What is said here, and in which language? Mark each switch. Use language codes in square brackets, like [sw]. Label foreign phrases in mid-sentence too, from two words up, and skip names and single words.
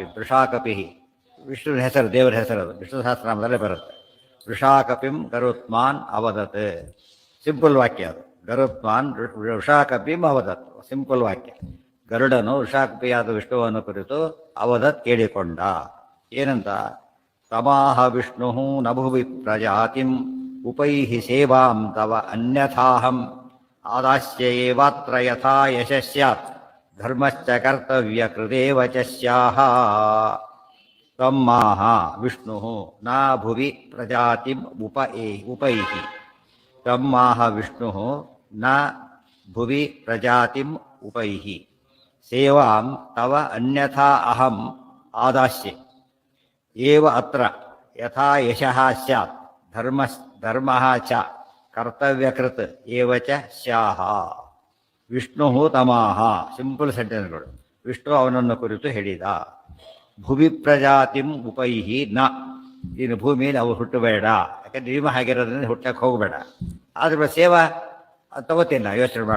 [kn] ದೃಷಾಕಪಿ ವಿಷ್ಣುವಿನ ಹೆಸರು, ದೇವರ ಹೆಸರು, ಅದು ವಿಷ್ಣು ಸಹಸ್ರನಾಮದಲ್ಲೇ ಬರುತ್ತೆ. [sa] ವೃಷಾಕಪಿಂ ಗರುತ್ಮಾನ್ ಅವದತ್. [kn] ಸಿಂಪಲ್ ವಾಕ್ಯ ಅದು. [sa] ಗರುತ್ಮಾನ್ ವೃಷಾಕಪಿಂ ಅವದತ್, [kn] ಸಿಂಪಲ್ ವಾಕ್ಯ. ಗರುಡನು ವೃಷಾಕಪಿಯಾದ ವಿಷ್ಣುವನ್ನು ಕುರಿತು ಅವದತ್ ಕೇಳಿಕೊಂಡ. ಏನಂತ? [sa] ತಮಾಹ ವಿಷ್ಣು ನಭುವಿ ಪ್ರಜಾತಿಂ ಉಪೈಹಿ ಸೇವಾಂ ತವ ಅನ್ಯಥಾಹಂ ಆದಾಸ್ಯ ಏವಾತ್ರ ಯಥಾ ಯಶಸ್ಯಾತ್ ಧರ್ಮಶ್ಚ ಕರ್ತವ್ಯ ಕೃದೇವ ಚ ಸ್ಯಾಹ. ತಮ್ಮಾಹ ವಿಷ್ಣು ನ ಭುವಿ ಪ್ರಜಾತಿಂ ಉಪೈಹಿ. ತಮ್ಮಾಹ ವಿಷ್ಣು ನ ಭುವಿ ಪ್ರಜಾತಿಂ ಉಪೈಹಿ ಸೇವಾಂ ತವ ಅನ್ಯಥಾ ಅಹಂ ಆದಾಸ್ಯೆ ಏವ ಅತ್ರ ಯಥಾ ಯಶಃ ಸ್ಯಾತ್ ಧರ್ಮಃ ಚ ಕರ್ತವ್ಯಕೃತ್ ಏವ ಚ ಸ್ಯಾಹ. ವಿಷ್ಣು ತಮಾಹ, [en] simple sentences. [kn] ವಿಷ್ಣು ಅವನನ್ನು ಕುರಿತು ಹೇಳಿದ. [sa] ಭುವಿ ಪ್ರಜಾತಿಂ ಉಪೈಹಿ ನ, [kn] ನೀನು ಭೂಮಿಯಲ್ಲಿ ಅವು ಹುಟ್ಟಬೇಡ, ಯಾಕಂದ್ರೆ ನಿಮ್ಮ ಹಾಗಿರೋದ್ರಿಂದ ಹುಟ್ಟಕ್ಕೆ ಹೋಗಬೇಡ. ಆದ್ರೆ ಸೇವಾ ತಗೋತೀನಿ, ಯೋಚನೆ ಮಾಡು.